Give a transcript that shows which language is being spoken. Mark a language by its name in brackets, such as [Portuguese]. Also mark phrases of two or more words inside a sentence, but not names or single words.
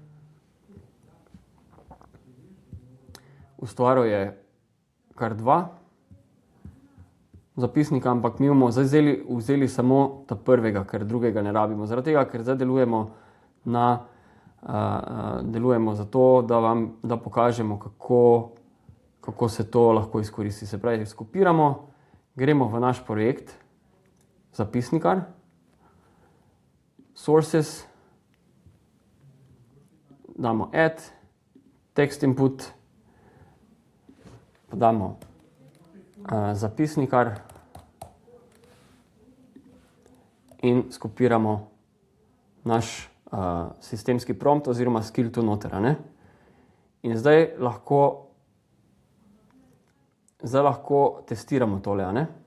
[Slovenian] Ustvaril je kar 2 zapisnika, ampak mi bomo zdaj vzeli samo ta prvega, ker drugega ne rabimo. Zaradi tega, ker zdaj delujemo zato, da pokažemo, kako se to lahko izkoristi. Se pravi, skopiramo, gremo v naš projekt, zapisnikar, [English] sources, damo add, text input, [Slovenian] podamo zapisnikar in skopiramo naš sistemski prompt oziroma skill tu noter, ne? In zdaj lahko testiramo tole, ne?